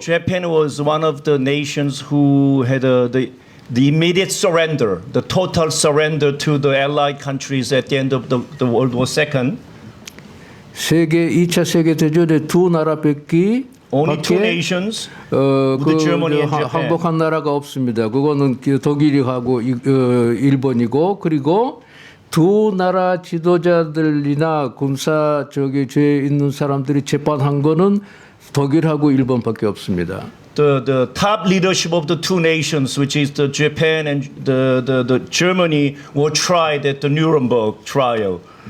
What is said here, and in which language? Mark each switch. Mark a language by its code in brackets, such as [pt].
[en] Japan was one of the nations who had the immediate surrender, the total surrender to the Allied countries at the end of the World War II. [ko] 세계 2차 세계 대전의 두 나라밖에 [en] Only two nations, the Germany and Japan. [ko] 항복한 나라가 없습니다. 그거는 독일하고 일본이고 그리고 두 나라 지도자들이나 군사 죄 있는 사람들이 재판한 거는 독일하고 일본밖에 없습니다. [en] The top leadership of the two nations, which is the Japan and the Germany, were tried at the Nuremberg trial.